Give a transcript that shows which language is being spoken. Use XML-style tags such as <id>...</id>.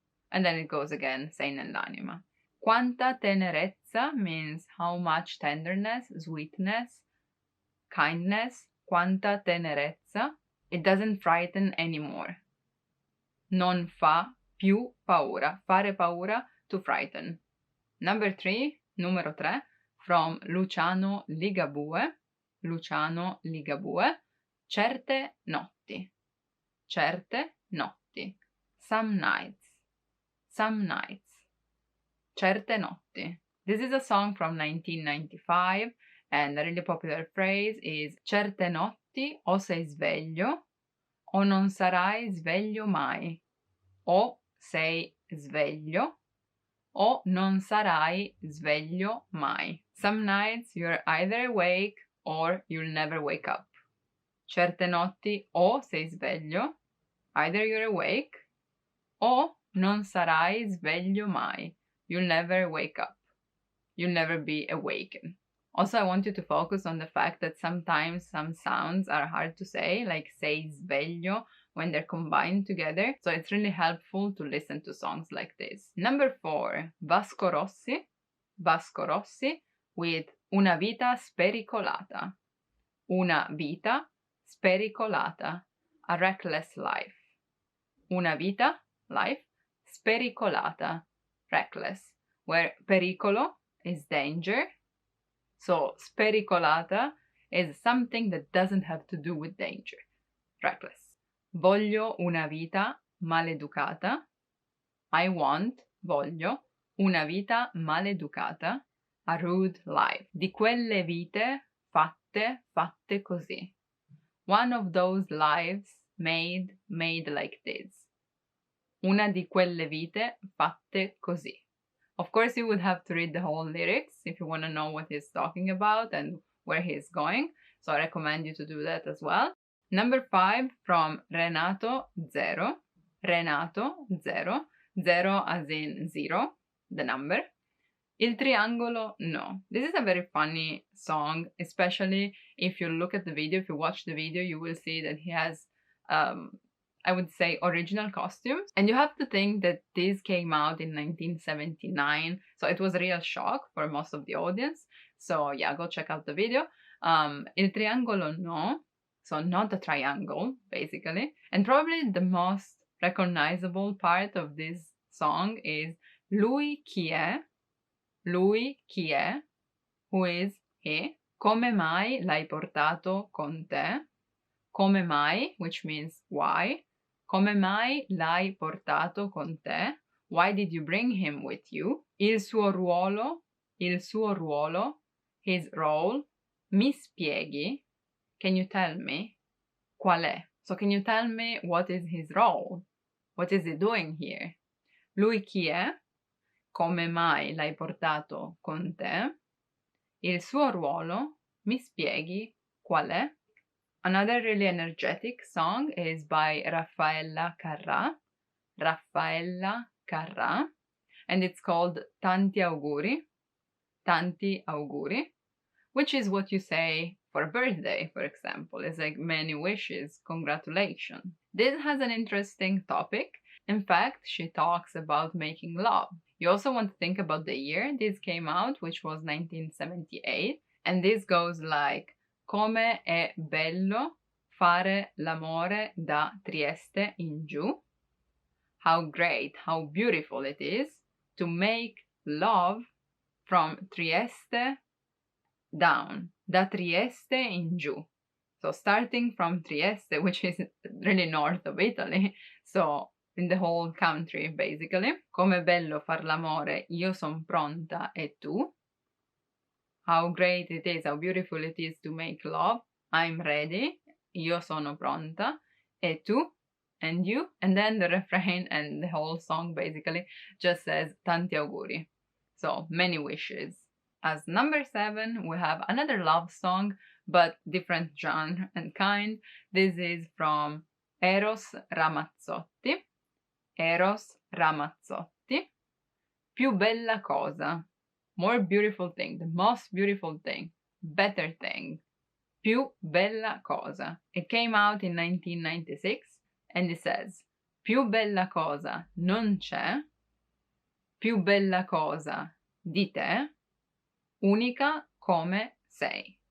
<en>And then it goes again,</en> <it>sei nell'anima. Quanta tenerezza</it> <en>means how much tenderness, sweetness, kindness.</en> <it>Quanta tenerezza.</it> <en>It doesn't frighten anymore.</en> <it>Non fa più paura. Fare paura,</it> <en>to frighten. Numero 3, from Luciano Ligabue.</en> <it>Luciano Ligabue. Certe notti.</it> <en>Some nights. Certe notti. This is a song from 1995, and a really popular phrase is</en> <it>certe notti o sei sveglio o non sarai sveglio mai. O sei sveglio o non sarai sveglio mai.</it> <en>Some nights you're either awake or you'll never wake up.</en> <it>Certe notti o sei sveglio,</it> <en>either you're awake,</en> <it>o non sarai sveglio mai.</it> <en>You'll never wake up. You'll never be awakened. Also, I want you to focus on the fact that sometimes some sounds are hard to say, like</en> <it>sei sveglio,</it> <en>when they're combined together. So it's really helpful to listen to songs like this. Number 4, Vasco Rossi with Una vita spericolata.</en> <it>Una vita spericolata,</it> <en>a reckless life.</en> <it>Una vita,</it> <en>life, spericolata, reckless, where pericolo is danger. So spericolata is something that doesn't have to do with danger, reckless.</en> <it>Voglio una vita maleducata. Voglio, una vita maleducata,</it> <en>a rude life.</en> <it>Di quelle vite fatte così.</it> <en>One of those lives made like this.</en> <it>Una di quelle vite fatte così.</it> <en>Of course, you would have to read the whole lyrics if you want to know what he's talking about and where he's going. So I recommend you to do that as well. Number 5, from Renato Zero. Renato Zero. Zero as in 0, the number.</en> <it>Il triangolo no.</it> <en>This is a very funny song, especially if you look at the video. If you watch the video, you will see that he has, I would say, original costumes. And you have to think that this came out in 1979. So it was a real shock for most of the audience. So yeah, go check out the video.</en> <it>Il triangolo no.</it> <en>So not a triangle, basically. And probably the most recognizable part of this song is</en> <it>lui chi è? Lui chi è?</it> <en>Who is he?</en> <it>Come mai l'hai portato con te? Come mai,</it> <en>which means why.</en> <it>Come mai l'hai portato con te?</it> <en>Why did you bring him with you?</en> <it>Il suo ruolo,</it> <en>his role.</en> <it>Mi spieghi?</it> <en>Can you tell me?</en> <it>Qual è?</it> <en>So can you tell me what is his role? What is he doing here?</en> <it>Lui chi è? Come mai l'hai portato con te? Il suo ruolo? Mi spieghi? Qual è?</it> <en>Another really energetic song is by Raffaella Carrà. Raffaella Carrà. And it's called Tanti auguri. Tanti auguri. Which is what you say for a birthday, for example. It's like many wishes, congratulations. This has an interesting topic. In fact, she talks about making love. You also want to think about the year this came out, which was 1978. And this goes like,</en> <it>come è bello fare l'amore da Trieste in giù.</it> <en>How great, how beautiful it is to make love from Trieste down,</en> <it>da Trieste in giù.</it> <en>So starting from Trieste, which is really north of Italy, so in the whole country basically.</en> <it>Come bello far l'amore, io son pronta e tu.</it> <en>how great it is, how beautiful it is to make love. I'm ready.</en> <it>Io sono pronta. E tu?</it> <en>And you? And then the refrain and the whole song basically just says tanti auguri. So many wishes. As number 7, we have another love song, but different genre and kind. This is from Eros Ramazzotti.</en> <it>Eros Ramazzotti. Più bella cosa.</it> <en>More beautiful thing, the most beautiful thing, better thing.</en> <it>Più bella cosa.</it> <en>It came out in 1996 and it says:</en> <it>più bella cosa non c'è, più bella cosa di te, unica come sei.</it>